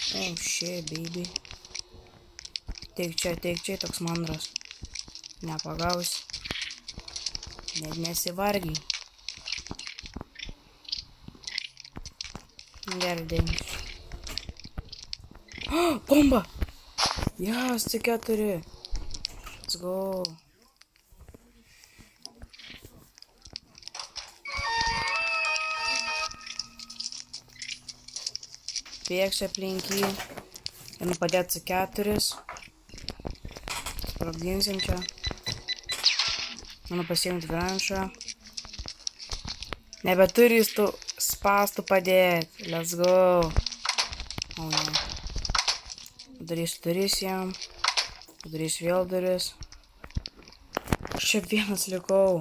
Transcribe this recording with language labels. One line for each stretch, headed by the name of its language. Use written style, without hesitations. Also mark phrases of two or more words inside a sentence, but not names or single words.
English: Oh, shit, baby.
Lithuanian: Teik čia, toks mandras. Nepagausi. Net nesivargiai. Gerai, dėmesį. Oh, bomba! Jas, C4.
English: Let's go.
Lithuanian: Bėgsiu aplink jį. Ir padėti C4. Sprogdinsim čia. Mano pasiimti granšą. Nebeturi jis tų spastų padėti.
English: Let's go.
Lithuanian: O ne. Padarysiu duris jam. Padarysiu vėl duris. Aš čia vienas likau.